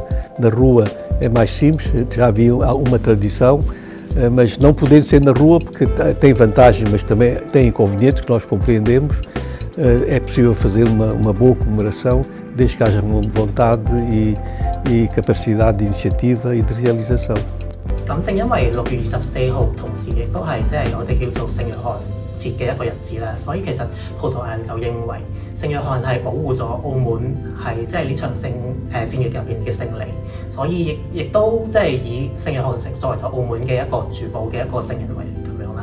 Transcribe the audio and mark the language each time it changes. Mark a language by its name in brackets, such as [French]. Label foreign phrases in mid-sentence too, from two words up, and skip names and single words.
[Portuguese] Na rua é mais simples, já havia uma tradição, mas não podendo ser na rua porque tem vantagens, mas também tem inconvenientes que nós compreendemos. É possível fazer uma boa comemoração desde que haja vontade e capacidade de iniciativa e de realização. [Cantonese] 咁正因為6月24號同時亦都係即係我哋叫做聖約翰節嘅一個日子啦，所以其實葡萄牙人就認為聖約翰係保護咗澳門係即係呢場戰役入邊嘅勝利，所以亦都即係以聖約翰作為咗澳門嘅一個主保嘅一個聖人為咁樣啦。